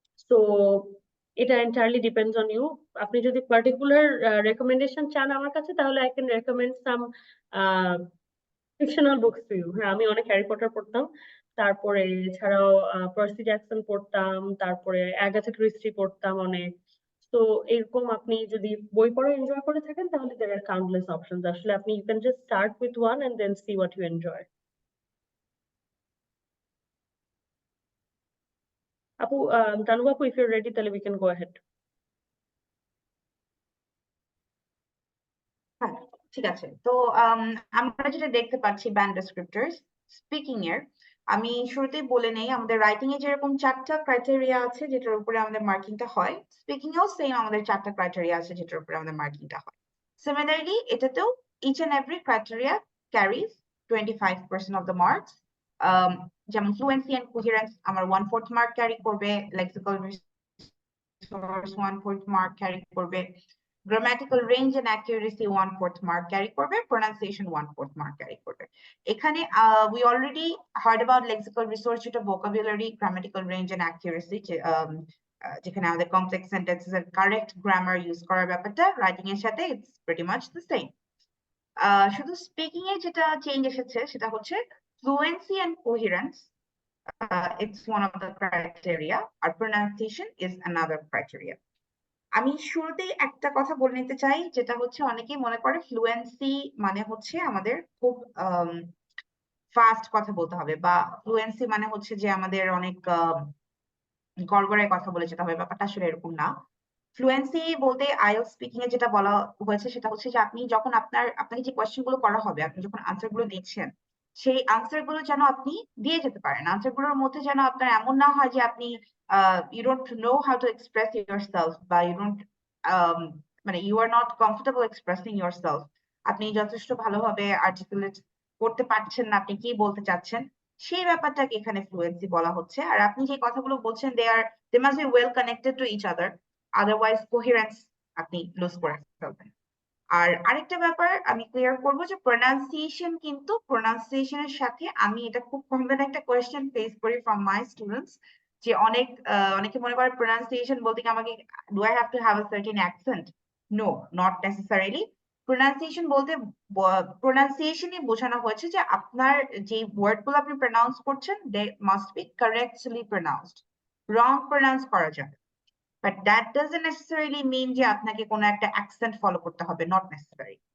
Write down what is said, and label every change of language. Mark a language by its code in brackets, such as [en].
[en] তো এটা entirely depends on you. [bn] আপনি যদি পার্টিকুলার রেকমেন্ডেশন চান আমার কাছে, তাহলে [en] I can recommend some fictional books to you. [bn] হ্যাঁ, আমি অনেক হ্যারি পটার পড়তাম, তারপরে এছাড়াও পার্সি জ্যাকসন পড়তাম, তারপরে অ্যাগাথা ক্রিস্টি পড়তাম অনেক। তো এরকম আপনি যদি বই পড়া এনজয় করে থাকেন তাহলে [en] there are countless options. আসলে আপনি you can just start with one and then see what you enjoy. আপু, তানু আপু, if you're ready তাহলে we can go ahead. [bn] হ্যাঁ, ঠিক আছে। তো আমরা যেটা দেখতে পাচ্ছি ব্যান্ড ডেসক্রিপ্টরস স্পিকিং এর, আমি শুরুতেই বলে নেই আমাদের রাইটিং এ যেরকম 4টা ক্রাইটেরিয়া আছে যেটার উপরে আমাদের মার্কিংটা হয়, স্পিকিং এও সেম আমাদের 4টা ক্রাইটেরিয়া আছে যেটার উপরে আমাদের মার্কিংটা হয়। [en] similarly এটাতেও each and every criteria carries 25% of the marks, [bn] যেমন ফ্লুয়েন্সি এন্ড কোহেরেন্স আমার 1/4 মার্ক ক্যারি করবে, লেক্সিক্যাল রিসোর্স 1/4 মার্ক ক্যারি করবে, grammatical range and accuracy 1/4 mark carry করবে, pronunciation 1/4 mark carry করবে। [en] এখানে we already heard about lexical resource যেটা vocabulary, grammatical range and accuracy, [bn] যেখানে আমাদের [en] complex sentences এর correct grammar use করার ব্যাপারটা writing এর সাথে it's pretty much the same। [bn] শুধু স্পিকিং এ যেটা চেঞ্জ এসেছে সেটা হচ্ছে [en] fluency and coherence, it's one of the criteria, আর pronunciation is another criteria। [bn] আমি শুরুতেই একটা কথা বলে নিতে চাই, যেটা হচ্ছে অনেকেই মনে করে ফ্লুয়েন্সি মানে হচ্ছে আমাদের খুব ফাস্ট কথা বলতে হবে, বা ফ্লুয়েন্সি মানে হচ্ছে যে আমাদের অনেক গড়গড়ায় কথা বলে যেতে হবে। ব্যাপারটা আসলে এরকম না। ফ্লুয়েন্সি বলতে আইএলটিএস স্পিকিং এ যেটা বলা হয়েছে সেটা হচ্ছে যে আপনি যখন আপনাকে যে কোয়েশ্চেন গুলো করা হবে, আপনি যখন আনসার গুলো দিচ্ছেন, সেই আনসার গুলো যেন আপনি দিয়ে যেতে পারেন। আনসার গুলোর মধ্যে যেন আপনার এমন না হয় যে আপনি [en] you don't know how to express yourself, [bn] বা you don't মানে [en] you are not comfortable expressing yourself, [bn] আপনি যথেষ্ট ভালোভাবে আর্টিকুলেট করতে পারছেন না আপনি কি বলতে চাচ্ছেন, সেই ব্যাপারটাকে এখানে ফ্লুয়েন্সি বলা হচ্ছে। আর আপনি যে কথাগুলো বলছেন [en] they must be well connected to each other, otherwise coherence আপনি lose করে ফেলবেন। [bn] আর আরেকটা ব্যাপার আমি ক্লিয়ার করবো যে প্রোনাউন্সিয়েশন, কিন্তু প্রোনাউন্সিয়েশনের সাথে আমি এটা খুব কমন একটা কোয়েশ্চেন ফেস করি [en] from my students, [bn] যে অনেকে মনে করে প্রোনাউন্সিয়েশন বলতে কি আমাকে [en] Do I have to have a certain accent? No, not necessarily. [bn] Pronunciation বলতে প্রোনাউন্সিয়েশনই বোঝানো হয়েছে যে আপনার যে ওয়ার্ড গুলো আপনি প্রোনাউন্স করছেন [en] they must be correctly pronounced, [bn] wrong pronounce করা যাবে, [en] but that doesn't necessarily mean [bn] যে আপনাকে কোনো একটা অ্যাকসেন্ট ফলো করতে হবে, not necessary।